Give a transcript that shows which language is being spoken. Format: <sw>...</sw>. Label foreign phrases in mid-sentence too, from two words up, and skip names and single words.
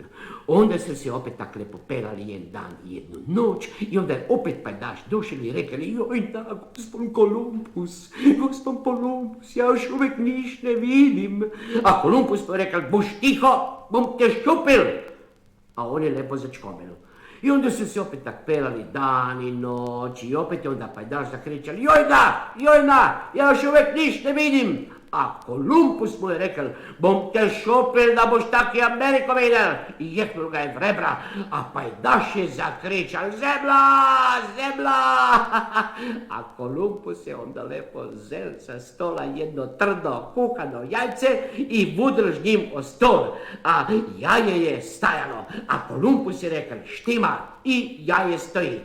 <hr>Onda su se opet tak lepo pelali jedan dan i jednu noć i onda je opet pajdaš došel i rekel: joj da, gospod Kolumbus, ja još uvek niš ne vidim. A Kolumbus mu je rekel: buš tiho, bom te ščupil. A on je lepo začkomil. I onda su se opet tak pelali dan i noć i opet je onda pajdaš zakričali: joj da, ja još uvek niš ne vidim. A Kolumbus mu je rekel: bom te šopil da boš taki Ameriko videl. I jeknul ga je v rebra, a pajdaš je zakričal: zemlja! A Kolumbus je onda lepo zel sa stola jedno trdo kuhano jajce i vudrl s njim o stol. A jaje je stajalo, a Kolumbus je rekel: štima, i jaje stoji.</hr>